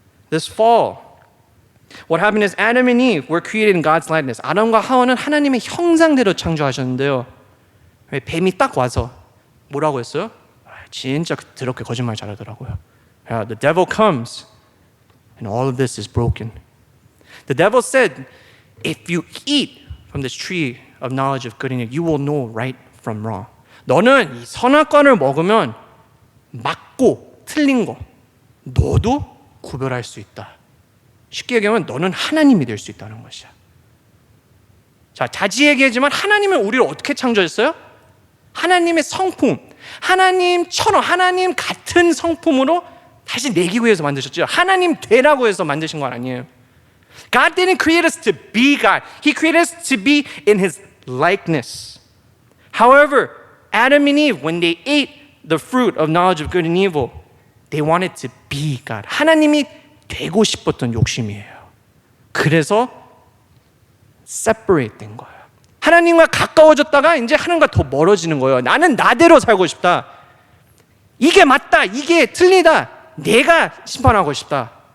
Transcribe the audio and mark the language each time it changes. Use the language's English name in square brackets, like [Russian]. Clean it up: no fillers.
[English] This fall, what happened is Adam and Eve were created in God's likeness. [Korean] 아담과 하와는 하나님의 형상대로 창조하셨는데요. 뱀이 딱 와서 뭐라고 했어요? 진짜 더럽게 거짓말 잘하더라고요. [English] The devil comes and all of this is broken. The devil said, if you eat from this tree of knowledge of good and evil, you will know right from wrong. [Korean] 너는 이 선악과를 먹으면 맞고 틀린 거 너도 구별할 수 있다. 쉽게 얘기하면 너는 하나님이 될 수 있다는 것이야. 자, 자지 얘기하지만 하나님은 우리를 어떻게 창조했어요? 하나님의 성품, 하나님처럼 하나님 같은 성품으로 다시 내기 위해서 만드셨죠. 하나님 되라고 해서 만드신 건 아니에요. [English] God didn't create us to be God. He created us to be in His likeness. However, Adam and Eve, when they ate the fruit of knowledge of good and evil, they wanted to be God. [Korean] 하나님이 되고 싶었던 욕심이에요. 그래서 separate 된 거예요. 하나님과 가까워졌다가 이제 하나님과 더 멀어지는 거예요. 나는 나대로 살고 싶다. 이게 맞다. 이게 틀리다. 내가 심판하고 싶다.